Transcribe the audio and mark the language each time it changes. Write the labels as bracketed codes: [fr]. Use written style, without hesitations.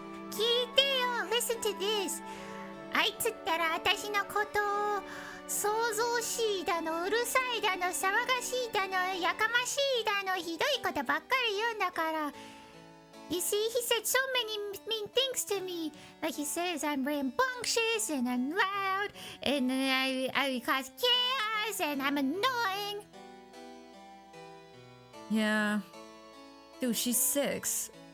[ja] 聞いてよ、 [en] listen to this. [ja] あいつったら私のことを騒々しいだの、うるさいだの、騒がしいだの、やかましいだの、ひどいことばっかり言うんだから。 [en] You see, he said so many mean things to me. Like he says I'm rambunctious and I'm loud and I cause chaos and I'm annoying. Yeah. Dude, she's 6.